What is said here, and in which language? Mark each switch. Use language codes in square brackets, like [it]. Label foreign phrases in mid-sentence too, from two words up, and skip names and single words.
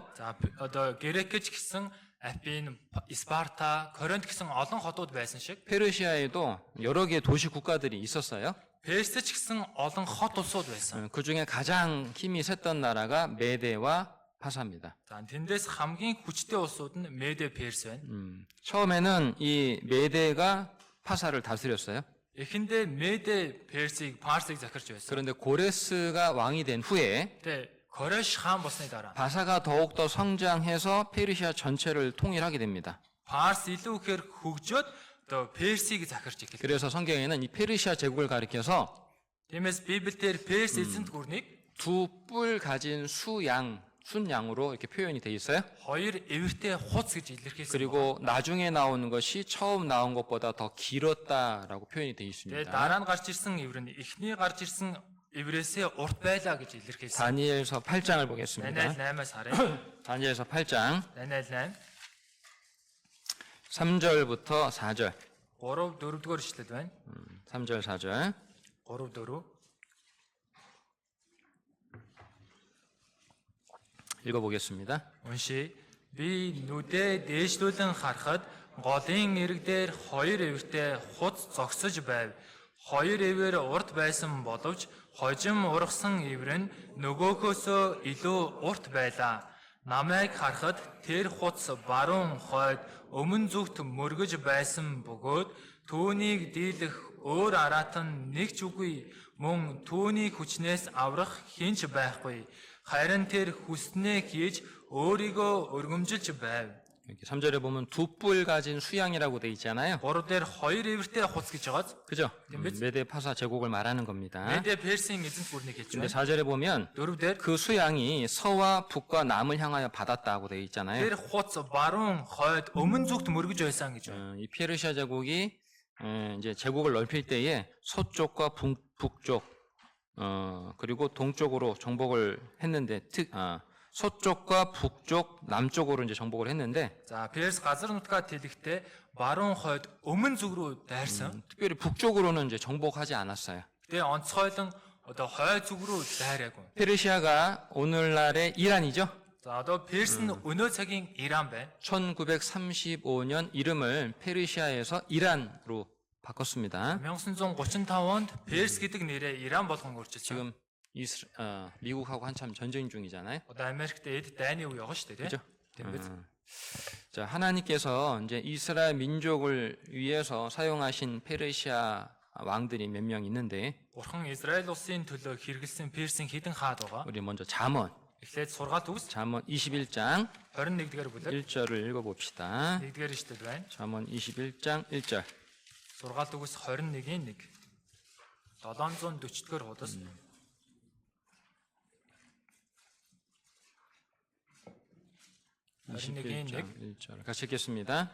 [mn] За одоо Грекч гэсэн Афин, Спарта, Коринт гэсэн олон хотууд байсан шиг [ko] 페르시아에도 여러 개의 도시 국가들이 있었어요. [mn] Персч гэсэн олон хот улсууд байсан. [ko] 그 중에 가장 힘이 셌던 나라가 메데와 파사입니다. [mn] За тэндээс хамгийн хүчтэй улсууд нь Меде Перс байна. [ko] 처음에는 이 메데가 파사를 다스렸어요. [mn] Эхэндээ Меде Персийг Парсыг захирч байсан. [ko] 그런데 고레스가 왕이 된 후에 [mn] Гэтэ Кореш хаан болсны дараа [ko] 바사가 더욱더 성장해서 페르시아 전체를 통일하게 됩니다. [mn] Парс илүү ихээр хөгжөөд одоо Персийг захирч эхэллээ. [ko] 그래서 성경에는 이 페르시아 제국을 가리켜서 [mn] Тиймээс Библиэлд Перс эзэнт гүрнийг [ko] 두 뿔 가진 순양으로 이렇게 표현이 돼 있어요. [mn] хоёр эвэртэй хуц гэж илэрхийлсэн. [ko] 그리고 나중에 나오는 것이 처음 나온 것보다 더 길었다라고 표현이 돼 [mn] Тэгээ [ko] 있습니다. [mn] дараа нь гарч ирсэн эвэр нь эхний гарч ирсэн эврээсээ урт байлаа гэж илэрхийлсэн. [ko] 다니엘서 8장을 보겠습니다. [mn] Даниэл 8-аас харъя. [ko] 다니엘서 8장 [mn] Даниэл 8 [ko] 3절부터 4절. [mn] 3 4-р ишлэл байна. [ko] 3절 4절. [mn] 3 4 [ko] 읽어보겠습니다. [mn] Уншия. Би нүдээ дээшлүүлэн харахад голын ирэг дээр хоёр эвэртэй хуц зогсож байв. Хоёр эвэр урт байсан боловч хожим ургасан эвэр нь нөгөөхөөсөө илүү урт байлаа. Намайг харахад тэр хуц баруун хойд өмнө зүгт мөргөж байсан бөгөөд түүнийг дийлэх өөр араат нь нэг ч үгүй, мөн түүний хүчнээс аврах хинч байхгүй. Харин тэр хүснээ хийж өөрийгөө өргөмжилж байв. [ko] 여기 3절에 보면 두 뿔 가진 수양이라고 돼 있잖아요. [mn] 3 дээр хоёр эвэртэй хуц гэж байгааз. [ko] 그죠? 메데 파사 제국을 말하는 겁니다. [mn] Меде Персийн эзэнт гүрнийг хэлж [ko] 근데 [mn] байна. [ko] 4절에 보면 [mn] 4 дээр [ko] 그 수양이 서와 북과 남을 향하여 받았다고 돼 있잖아요. [mn] тэр хуц баруун хойд өмнө зүгт мөргөж байсан гэж байна. [ko] 이 페르시아 제국이 이제 제국을 넓힐 때에 서쪽과 북쪽 그리고 동쪽으로 정복을 했는데 서쪽과 북쪽, 남쪽으로 이제 정복을 했는데 [mn] За Перс газар нутгаа тэлэхдээ баруун хойд өмнө зүг рүү дайрсан. [ko] 특별히 북쪽으로는 이제 정복하지 않았어요. [mn] Тэгээ онцгойлон одоо хойд зүг рүү дайраагүй. [ko] 페르시아가 오늘날의 이란이죠. [mn] За одоо Перс нь өнөө цагийн Иран байна. [ko] 1935년 이름을 페르시아에서 이란으로 바꿨습니다. [mn] 1935 онд Перс гэдэг нэрээ Иран болгон өөрчилсөн. [ko] 지금 미국하고 한참 전쟁 중이잖아요. [mn] Одоо Америкт эд дайны үе яваа шүү дээ. [ko] 그죠? [mn] Тийм биз? [ko] 자, 하나님께서 이제 이스라엘 민족을 위해서 사용하신 페르시아 왕들이 몇 명 있는데 [mn] Бурхан Израиль улсын төлөө хэрэгэлсэн Персийн хэдэн хаад байгаа. [ko] 우리 먼저 잠언 [mn] Эхлээд сургаалт үгс [ko] 21장 [mn] 21-р бүлэг [ko] 1절을 읽어봅시다. [mn] 1-р ишлэл байна. [ko] 잠언 21장 1절. [mn] Сургаалт үгс 21-ийн 1. 740-р хуудас. [ko] 21장 1절. 같이 읽겠습니다.